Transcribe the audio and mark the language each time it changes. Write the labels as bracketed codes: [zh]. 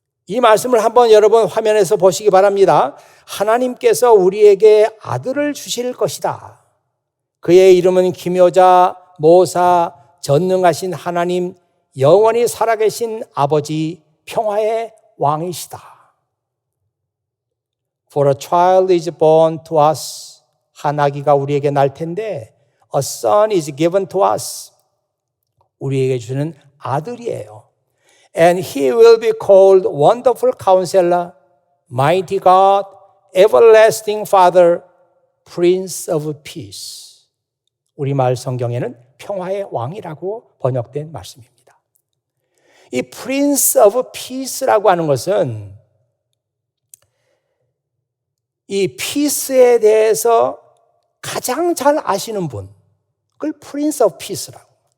[ko] 이 말씀을 한번 여러분 화면에서 보시기 바랍니다. 하나님께서 우리에게 아들을 주실 것이다. 그의 이름은 기묘자, 모사, 전능하신 하나님, 영원히 살아계신 아버지, 평화의 왕이시다. [en] For a child is born to us. [ko] 한 아기가 우리에게 날 텐데 [en] A son is given to us. [ko] 우리에게 주는 아들이에요. [en] And he will be called Wonderful Counselor, Mighty God, Everlasting Father, Prince of Peace. [ko] 우리말 성경에는 평화의 왕이라고 번역된 말씀입니다. 이 Prince of Peace라고 하는 것은 이 peace에 대해서 가장 잘 아시는 분, 그걸 Prince of Peace라고.